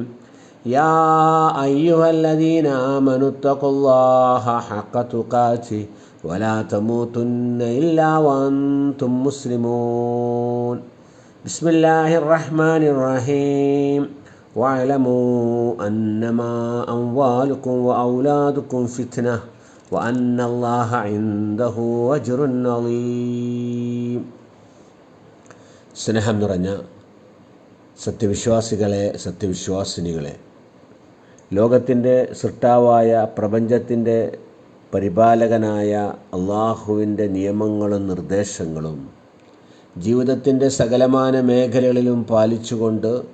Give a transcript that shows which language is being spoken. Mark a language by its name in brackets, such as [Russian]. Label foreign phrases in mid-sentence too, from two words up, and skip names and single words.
[Arabic] يا أيها الذين آمنوا اتقوا الله حق تقاته ولا تموتن إلا وأنتم مسلمون. بسم الله الرحمن الرحيم. واعلموا أنما أموالكم وأولادكم فتنة وأن الله عنده أجر عظيم. [Malayalam] സ്നേഹം നിറഞ്ഞ സത്യവിശ്വാസികളെ, സത്യവിശ്വാസിനികളെ, ലോകത്തിൻ്റെ സൃഷ്ടാവായ പ്രപഞ്ചത്തിൻ്റെ പരിപാലകനായ അള്ളാഹുവിൻ്റെ നിയമങ്ങളും നിർദ്ദേശങ്ങളും ജീവിതത്തിൻ്റെ സകലമാന മേഖലകളിലും പാലിച്ചുകൊണ്ട്